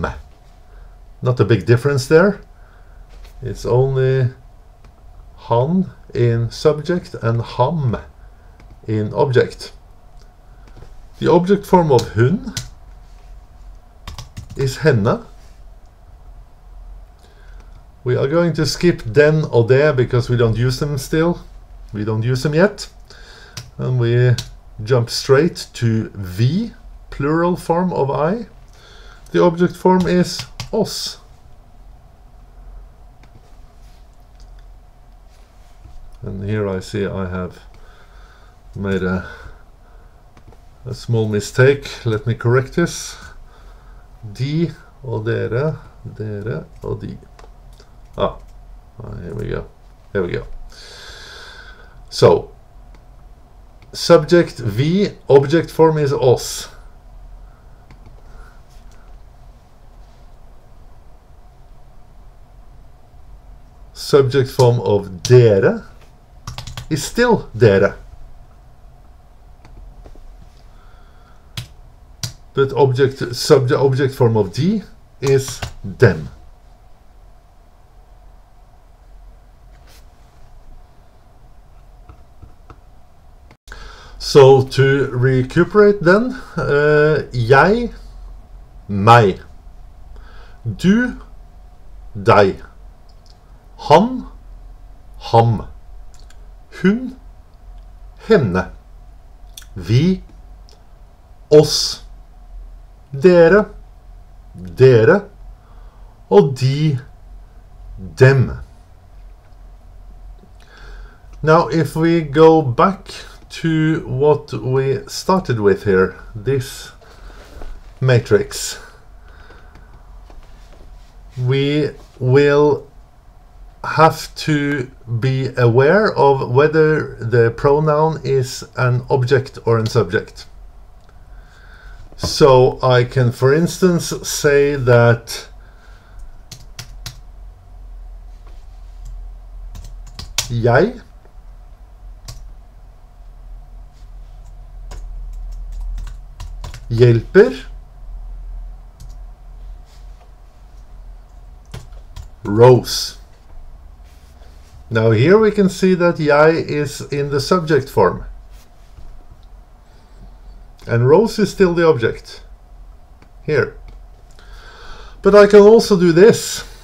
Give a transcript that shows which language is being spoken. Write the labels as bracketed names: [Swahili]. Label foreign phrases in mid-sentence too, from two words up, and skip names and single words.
[English] Not a big difference there. It's only han in subject and ham in object. The object form of hun is henne. We are going to skip [Norwegian] den og det [English] because we don't use them still. We don't use them yet. And we jump straight to vi, plural form of I. The object form is oss. And here I see I have made a small mistake. Let me correct this. [Norwegian] De og dere, dere og de. [English] Here we go. Here we go. So, subject vi, object form is oss. Subject form of dere is still dere. But object form of de is dem. So to recuperate then, [Norwegian] jeg, meg, du, deg, han, ham, hun, henne, vi, oss, dere, dere, og de, dem. [English] Now if we go back to what we started with here, this matrix, we will have to be aware of whether the pronoun is an object or a subject. So I can, for instance, say that [Norwegian] jeg hjelper [English] Rose. Now here we can see that jeg is in the subject form. And Rose is still the object. Here. But I can also do this.